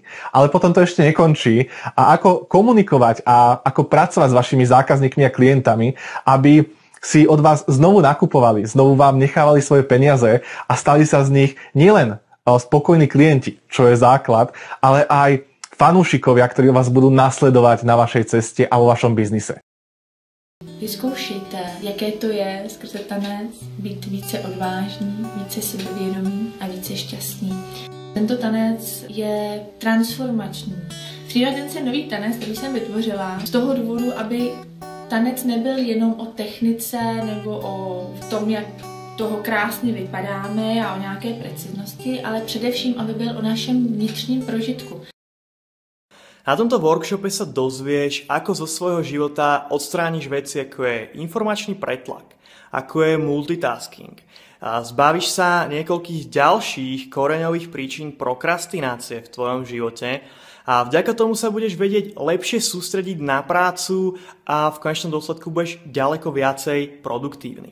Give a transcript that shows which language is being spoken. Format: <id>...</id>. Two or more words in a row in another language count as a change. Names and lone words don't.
<sk>Ale potom to ešte nekončí. A ako komunikovať a ako pracovať s vašimi zákazníkmi a klientami, aby si od vás znovu nakupovali, znovu vám nechávali svoje peniaze a stali sa z nich nielen spokojní klienti, čo je základ, ale aj fanúšikovia, ktorí vás budú nasledovať na vašej ceste a vo vašom biznise.</sk> <cs>Vyzkoušejte, jaké to je skrze tanec být více odvážný, více sebevědomý a více šťastný. Tento tanec je transformační. Freelance je nový tanec, který jsem vytvořila z toho důvodu, aby tanec nebyl jenom o technice nebo o tom, jak toho krásně vypadáme a o nějaké preciznosti, ale především, aby byl o našem vnitřním prožitku.</cs> <sk>Na tomto workshope sa dozvieš, ako zo svojho života odstrániš veci, ako je informačný pretlak, ako je multitasking. A zbavíš sa niekoľkých ďalších koreňových príčin prokrastinácie v tvojom živote a vďaka tomu sa budeš vedieť lepšie sústrediť na prácu a v konečnom dôsledku budeš ďaleko viacej produktívny.</sk>